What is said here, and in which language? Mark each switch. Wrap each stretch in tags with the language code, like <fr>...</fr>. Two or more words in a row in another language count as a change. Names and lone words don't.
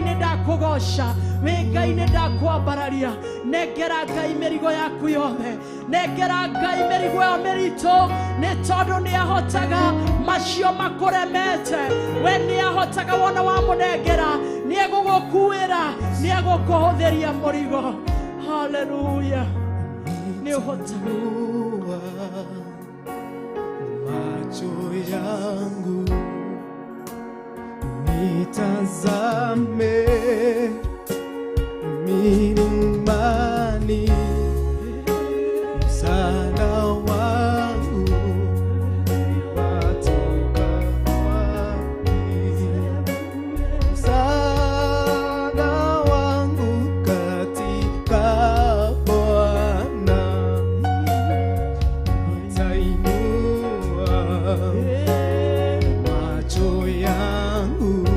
<ki>ni ndakugoca we Ngai ni ndakwambararia nengera Ngai mirigo yaku yothe nengera Ngai mirigo ya mirito ni tondu ni ahotaga macio makuremete we ni ahotaga wona wa munengera ni egugukuira ni egukuhuthiria murigo haleluya ni ahotaga</ki> <sw>macho yangu nitazame milimani msaada wangu watoka wapi msaada wangu katika Bwana nitainua macho yangu</sw>